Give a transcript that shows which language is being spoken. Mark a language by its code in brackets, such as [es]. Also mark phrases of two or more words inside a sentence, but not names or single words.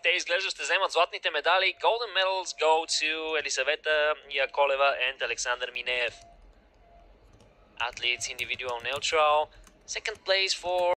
[bg] Те изглежда ще вземат златните медали. [en] Golden medals go to Елисавета Яколева and Alexander Mineev. Athletes individual neutral. Second place for